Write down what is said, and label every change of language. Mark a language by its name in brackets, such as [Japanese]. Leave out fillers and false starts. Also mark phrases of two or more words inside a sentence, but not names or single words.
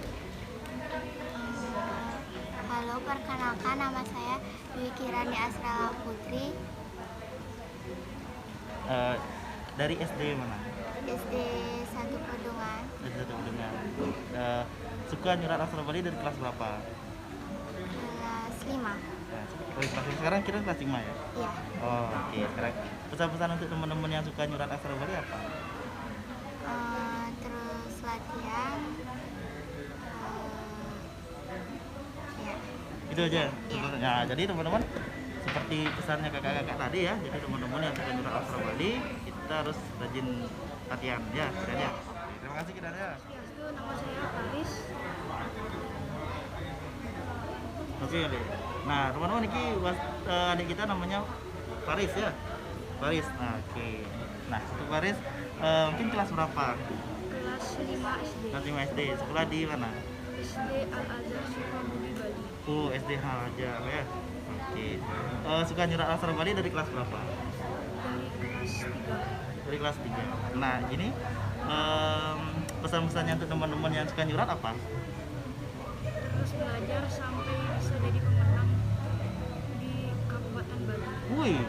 [Indonesian] Halo, perkenalkan nama saya Dwi Kirani Asrala Putri, Dari SD mana? SD 1 Pedungan, Dari satu dengan suka nyurat aksara Bali dari kelas berapa? kelas 5. Nah, dari kelas sekarang Kiren kelas 5 ya? Iya. Oh, oke. Sekarang pesan-pesan untuk teman-teman yang suka nyurat aksara Bali apa? Terus latihan. Ya. Itu aja. Iya. Nah, jadi teman-teman, seperti pesannya kakak-kakak tadi ya, jadi teman-teman yang suka nyurat aksara Bali, kita harus rajin latihan ya, Kiren ya. Terima kasih Kiren ya. Itu nama saya Faris. Oke, adik. Nah, teman-teman, ini adik kita namanya Faris ya. Faris. Nah, oke. Nah, untuk Faris mungkin kelas berapa? Kelas 5 SD. Kelas 5 SD. Sekolah di mana? SD Al-Azhar Sukabumi Bali. Oh, SD Hajar ya. Oke. Suka nyurat aksara Bali dari kelas berapa? Dari kelas 3. Dari kelas 3. Nah, ini pesan-pesannya untuk teman-teman yang suka nyurat apa? Terus belajar sampai bisa jadi pemenang di Kabupaten Bali. Wih.